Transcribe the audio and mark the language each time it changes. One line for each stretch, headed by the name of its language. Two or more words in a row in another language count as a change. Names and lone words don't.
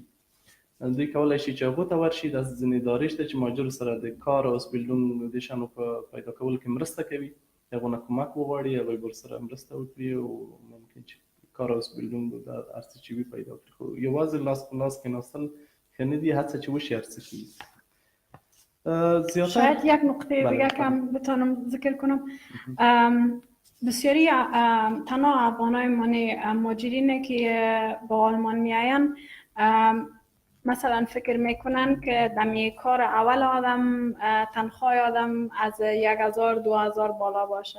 Pashto: دوی کولی شي چې هغو ته ورشي. داسې ځینې ادارې شته چې مهاجرو سره د کار او اوسبیلډونګ د شیانو په پیدا کولو کې مرسته کوي. هغو نه کمک وغواړي، هغوی به ورسره مرسته وکړي او ممکن چې کار اوسبیلډونګ د هر څه چې وي پیدا کړي. خو یوازې لاس په لاس کېناستل ښه نه دي، هڅه چې وشي هر څه کېږي.
Persian: شاید یک نقطه دیگه که بتانم ذکر کنم، بسیاری تنها افغانای مهاجرینه که با آلمان میاین مثلا فکر میکنن که دمی کار اول آدم تنخواه آدم از 1000-2000 بالا باشه.